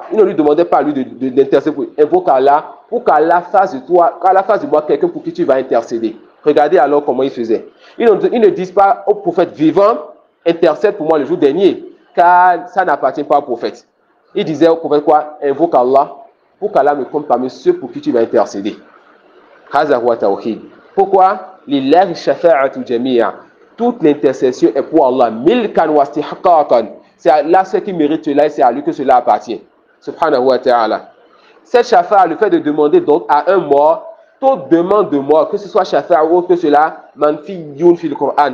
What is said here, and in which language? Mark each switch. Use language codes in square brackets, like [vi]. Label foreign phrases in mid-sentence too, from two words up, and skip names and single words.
[fr] Ils ne lui demandaient pas à lui d'intercéder pour invoquer Allah, pour qu'Allah fasse de toi, qu'Allah fasse de moi quelqu'un pour qui tu vas intercéder. Regardez alors comment ils faisaient. Ils ne disent pas au prophète vivant, intercède pour moi le jour dernier, car ça n'appartient pas au prophète. Ils disaient au prophète quoi? Invoque Allah, pour qu'Allah me compte parmi ceux pour qui tu vas intercéder. [ar] هذا هو توحيد. Pourquoi? لله الشفاعة جميعا. [fr] Toute l'intercession est pour Allah. [ar] ملكا واستحقاقا. [fr] C'est Allah ce qui mérite cela et c'est à lui que cela appartient. [ar] سبحانه وتعالى. [fr] Cette shafa'a, le fait de demander donc à un mort toute demande de mort, que ce soit shafa'a ou autre que cela, [ar] منفي في القرآن.